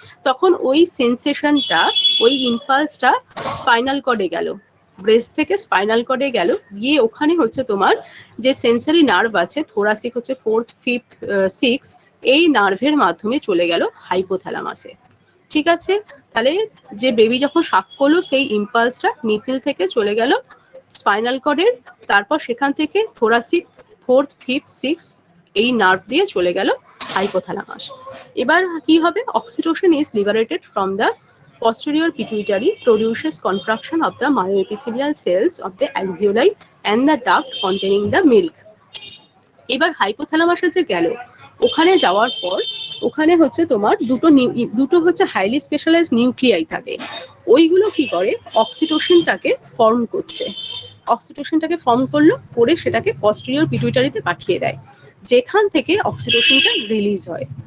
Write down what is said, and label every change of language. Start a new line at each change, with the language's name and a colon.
Bangla: তখন ওই সেন্সেশনটা, ওই ইম্পালসটা স্পাইনাল কর্ডে গেল, ব্রেস্ট থেকে স্পাইনাল কর্ডে গেল, গিয়ে ওখানে হচ্ছে তোমার যে সেন্সরি নার্ভ আছে, থোরাসিক হচ্ছে 4th 5th 6th, এই নার্ভের মাধ্যমে চলে গেল হাইপোথ্যালামাসে। ঠিক আছে, তাহলে যে বেবি যখন শাক করলো সেই ইম্পালসটা নিপল থেকে চলে গেল স্পাইনাল কর্ডের, তারপর সেখান থেকে থোরাসিক 4th 5th 6th এই নার্ভ দিয়ে চলে গেল হাইপোথ্যালামাস। এবার কি হবে,
English: Oxytocin is liberated from the posterior pituitary, produces contraction of the myoepithelial cells of the alveoli and the duct containing the milk।
Bangla: এবার হাইপোথ্যালামাসে যে গেল, ওখানে যাওয়ার পর ওখানে হচ্ছে তোমার দুটো হচ্ছে হাইলি স্পেশালাইজড নিউক্লিয়াই থাকে, ওইগুলো কি করে অক্সিটোসিনটাকে ফর্ম করছে, অক্সিটোসিনটাকে ফর্ম করলো, করে সেটাকে পস্টেরিয়র পিটুইটারিতে পাঠিয়ে দেয়, যেখান থেকে অক্সিটোসিনটা রিলিজ হয়।